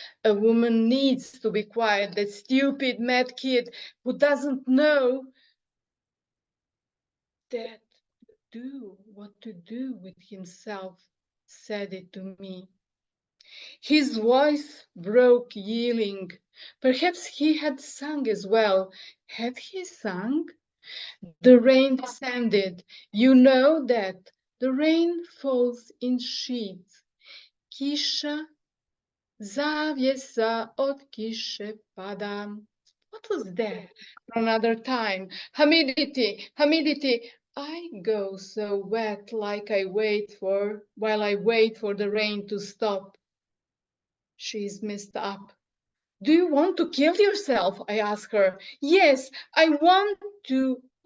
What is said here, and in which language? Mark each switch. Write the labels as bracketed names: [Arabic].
[English] A woman needs to be quiet. That stupid mad kid who doesn't know that what to do with himself said it to me. His voice broke, yelling. Perhaps he had sung as well. Had he sung? The rain descended. You know that the rain falls in sheets. [Bosnian] Kisha, zavjesa od kiše pada. [English] What was that? Another time. Humidity, humidity. I go so wet like while I wait for the rain to stop. She's messed up. Do you want to kill yourself? I asked her. Yes, I want to.